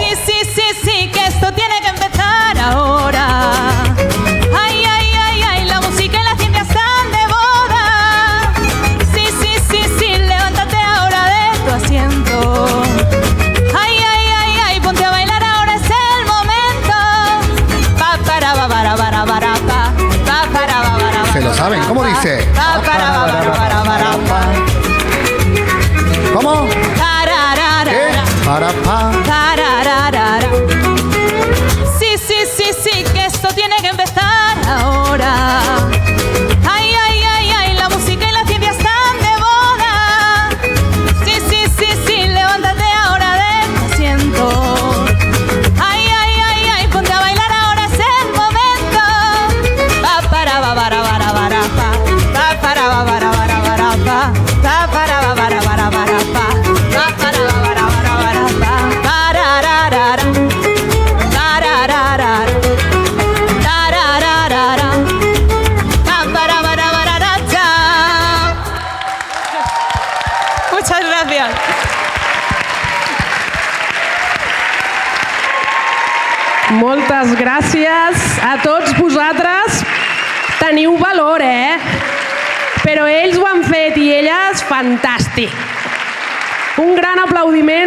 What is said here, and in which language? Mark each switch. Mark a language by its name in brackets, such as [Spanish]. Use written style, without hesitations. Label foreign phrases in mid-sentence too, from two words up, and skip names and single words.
[Spanish] Sí, sí, sí, sí, que esto tiene que empezar ahora. Ay, ay, ay, ay, la música y la ciencia están de boda. Sí, sí, sí, sí, levántate ahora de tu asiento. Ay, ay, ay, ay, ponte a bailar, ahora es el momento. Pa para ba para para para pa. Pa para ba para. Se lo saben, ¿cómo dice? Pa para ba para para para pa. ¿Cómo? ¿Qué? Para pa. Sí, sí, sí, sí, que esto tiene que empezar ahora. Ay, ay, ay, ay, la música y la ciencia están de boda. Sí, sí, sí, sí, levántate ahora de tu asiento. Ay, ay, ay, ay, ponte a bailar, ahora es el momento. Pa para ba para para para pa. Pa para ba para para para pa. Pa para ba para para para pa. Pa para ba para para para pa. Tararara. Tararara. Tararara. Pa para para para cha. Muchas gracias. [Catalan] Moltes gràcies a tots vosaltres. Teniu valor, Però ells ho han fet i elles, fantàstic. Un gran aplaudiment.